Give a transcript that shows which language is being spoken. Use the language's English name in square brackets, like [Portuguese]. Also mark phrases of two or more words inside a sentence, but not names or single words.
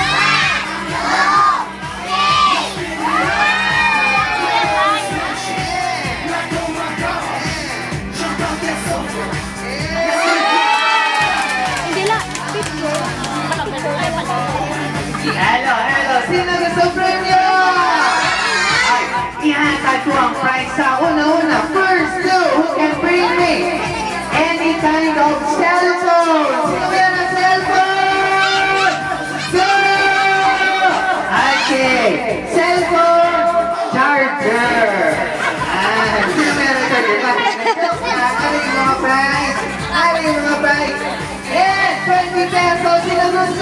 [Filipino] Hindi lang. [English] Hello, hello! [Cebuano] Sino gusto premio? Ay, ihatag ko ang prize sa una-una. [English] First two, who can bring me any kind of cellphone? [Filipino] Sino yan ang cellphone? Go! [English] Okay, cellphone charger. [Filipino] Sino meron charger? Ano yung mga prize? Ano yung mga prize? Yes, 20 pesos! Sino gusto?